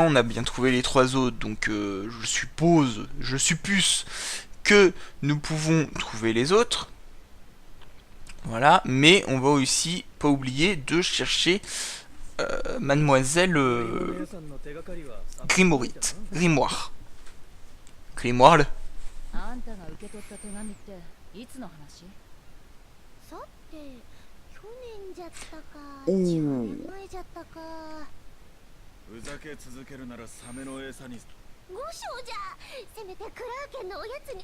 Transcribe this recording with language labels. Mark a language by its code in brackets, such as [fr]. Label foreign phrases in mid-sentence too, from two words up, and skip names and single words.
[fr] On a bien trouvé les trois autres, donc je suppose que nous pouvons trouver les autres. Voilà, mais on va aussi pas oublier de chercher Mademoiselle Grimoire. Grimoire. [ja] あんたが受け取った手紙っていつの話？さて、去年じゃったか、おー 10年前じゃったか。ふざけ続けるならサメの餌に。五章じゃ、せめてクラーケンのおやつに。